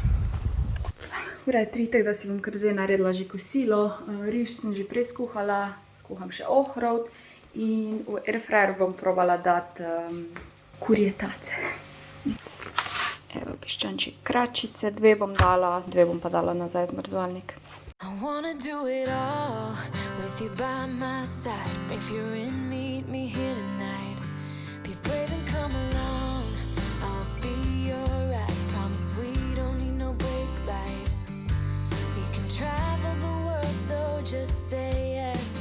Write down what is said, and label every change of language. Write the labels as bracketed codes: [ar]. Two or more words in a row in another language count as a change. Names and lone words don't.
[sl] Ura je 3, tako da si bom kar zdaj naredila že kosilo. Riž sem že prej skuhala, skuham še ohrovt in v airfryer bom probala dati kurje tace. Evo, piščančje kračice, 2 bom dala, 2 bom pa dala nazaj v zmrzovalnik. [en] I wanna do it all with you by my side. If you're in, meet me here tonight. Be brave and come along, I'll be your ride. Promise we don't need no brake lights. We can travel the world, so just say yes.